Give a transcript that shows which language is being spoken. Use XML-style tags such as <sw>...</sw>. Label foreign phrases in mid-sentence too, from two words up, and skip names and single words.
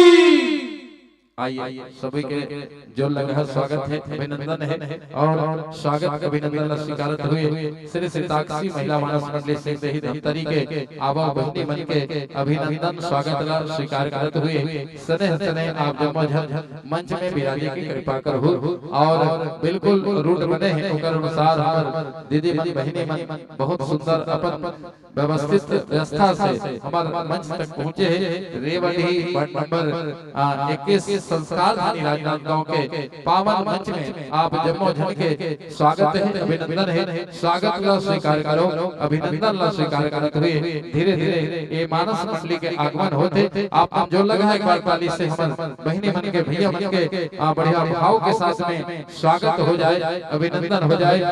<hne>आइए सभी के जो लगा स्वागत है, अभिनंदन है और स्वागत अभिनंदन स्वीकार हुए श्री सीताक्षी महिला मानस मंडली से ही धमतरी के आवा बहनी मन के अभिनंदन स्वागत स्वीकार करते हुए स्नेह स्नेह आप जब मंच में विराजे की कृपा करहु और बिल्कुल रूट बने हैं ओकर अनुसार हमर दीदी मन बहनी मन बहुत सुंदर अपन व्यवस्थित व्यवस्था से हमारे मंच तक पहुंचे हैं। रेवड़ी वार्ड नंबर 21 संस्कार धानी राजनांद गांव के पावन मंच में आप जम्मो जन के स्वागत है, अभिनंदन है। स्वागत ला स्वीकार करो, अभिनंदन ला स्वीकार करते हुए धीरे धीरे ये मानस मंडली के आगमन होते आप जो लगा एक बार ताली से हम बहनी मन के भैया मन के बढ़िया भाव के साथ में स्वागत हो जाए, अभिनंदन हो जाए।</hne>